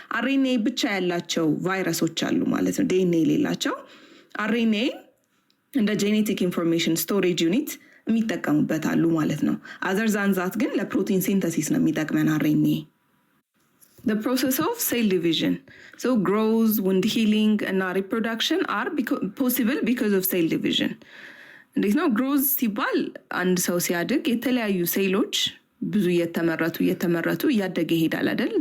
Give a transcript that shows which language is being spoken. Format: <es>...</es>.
<am>RNA ብቻ ያላቸው ቫይረሶች አሉ ማለት ነው። DNA የሌላቸው RNA እንደ genetic information storage unit የሚጠቀሙበት አሉ ማለት ነው።</am> <en>other than that</en> <am>ግን ለፕሮቲን ሲንተሲስ ነው የሚጠቅመን RNA።</am> <en>The process of cell division. So growth, wound healing, and reproduction are possible because of cell division.</en> <am>እንዴት ነው growth ሲባል አንድ ሰው ሲያድግ የተለያዩ ሴሎች ብዙ እየተመረቱ እያደገ ይሄዳል አይደል?</am>